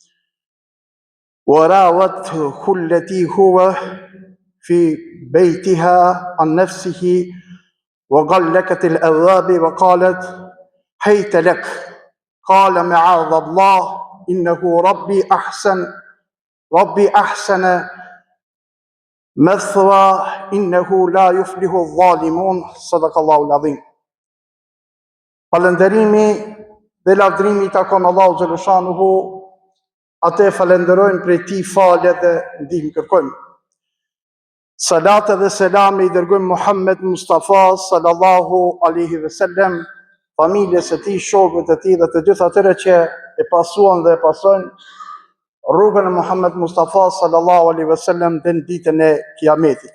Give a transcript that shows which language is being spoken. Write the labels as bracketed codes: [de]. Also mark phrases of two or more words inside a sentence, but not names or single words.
[ar] وراودته التي هو في بيتها عن نفسه وغلقت الأبواب وقالت هيت لك قال معاذ الله إنه ربي أحسن مثوى إنه لا يفلح الظالمون. صدق الله العظيم. [sq] Falënderimi dhe lavdrimi takon Allahu xhaleshanuhu, atë falenderojmë prej tij falje dhe ndihmë kërkojmë. Salat dhe selami i dërgojmë Muhammed Mustafa [ar] صلى الله عليه وسلم, [sq] familjes së tij, shokëve të tij dhe të gjithë atyre që e pasuan dhe e pasojnë rrugën e Muhammed Mustafa [ar] صلى الله عليه وسلم [sq] dhe në ditën e Kiametit.